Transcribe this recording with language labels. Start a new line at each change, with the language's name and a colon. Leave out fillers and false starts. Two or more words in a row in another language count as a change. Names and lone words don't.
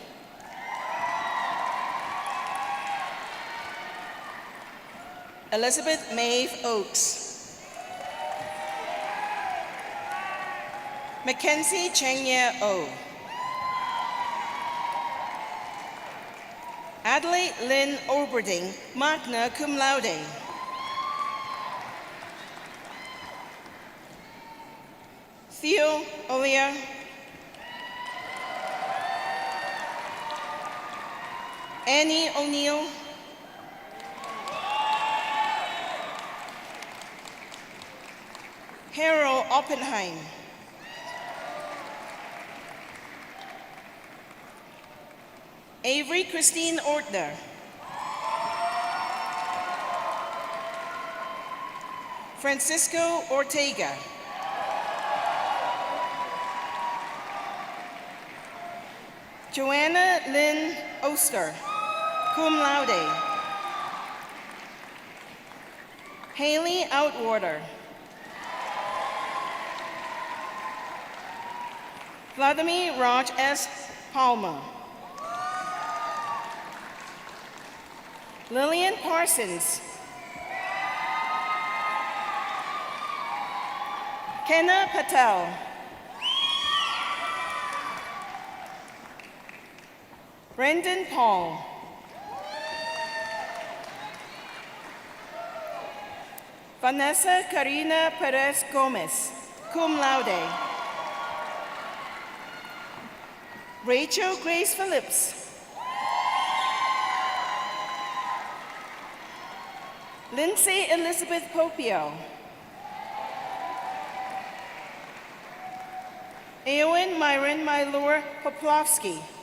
English: Elizabeth Maeve Oakes. Mackenzie Chenya O. Adelaide Lynn Oberding,
Latin: magna cum laude.
English: Theo Olia. Annie O'Neill. Harold Oppenheim. Avery Christine Ortner. Francisco Ortega. Joanna Lynn Oster,
Latin: cum laude.
English: Haley Outwater. Vladimir Raj S. Palmer. Lillian Parsons. Kenna Patel. Brendan Paul. Vanessa Karina Perez Gomez,
Latin: cum laude.
English: Rachel Grace Phillips. Lindsay Elizabeth Popio. Eowyn Myron Mylor Poplovsky.